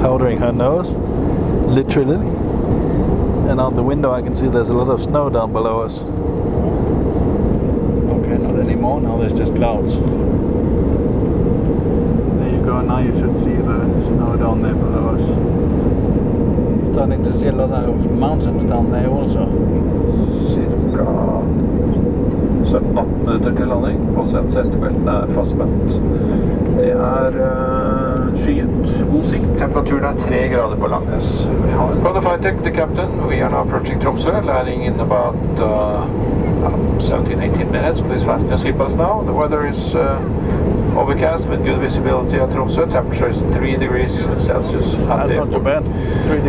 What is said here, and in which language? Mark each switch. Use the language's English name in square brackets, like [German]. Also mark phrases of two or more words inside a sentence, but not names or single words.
[English] Powdering her nose, literally. And out the window I can see there's a lot of snow down below us. Okay, not anymore, now there's just clouds. There you go, now you should see the snow down there below us. Starting to see a lot of mountains down there also. [Norwegian] Cirka 17-18 minutter til landing, og setebeltene er fastspent. Det skyet, god sikt. Temperaturen 3 grader på Langnes. [English] On the flight deck, the captain, we are now approaching Tromsø, landing in about 17-18 minutes. Please fasten your seatbelts now. The weather is overcast with good visibility at Tromsø. Temperature is 3 degrees Celsius. That's not too bad. 3 degrees.